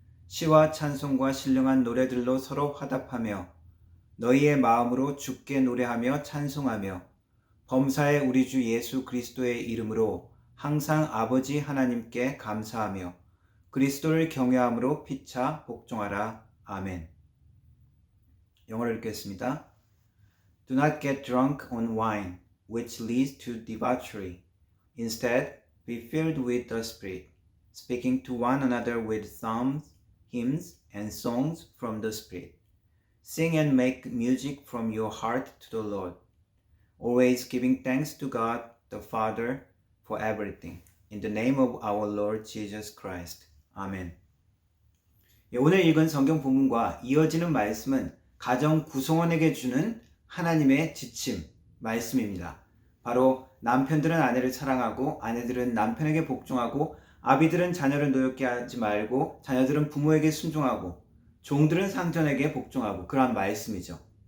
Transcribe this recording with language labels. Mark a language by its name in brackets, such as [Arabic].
[Korean] 시와 찬송과 신령한 노래들로 서로 화답하며 너희의 마음으로 주께 노래하며 찬송하며 범사의 우리 주 예수 그리스도의 이름으로 항상 아버지 하나님께 감사하며 그리스도를 경외함으로 피차 복종하라. 아멘. 영어를 읽겠습니다. [English] Do not get drunk on wine, which leads to debauchery. Instead, be filled with the Spirit, speaking to one another with psalms, hymns, and songs from the Spirit. Sing and make music from your heart to the Lord, always giving thanks to God the Father for everything. In the name of our Lord Jesus Christ. [Korean] 아멘. 오늘 읽은 성경 본문과 이어지는 말씀은 가정 구성원에게 주는 하나님의 지침, 말씀입니다. 바로 남편들은 아내를 사랑하고 아내들은 남편에게 복종하고 아비들은 자녀를 노엽게 하지 말고 자녀들은 부모에게 순종하고 종들은 상전에게 복종하고 그러한 말씀이죠.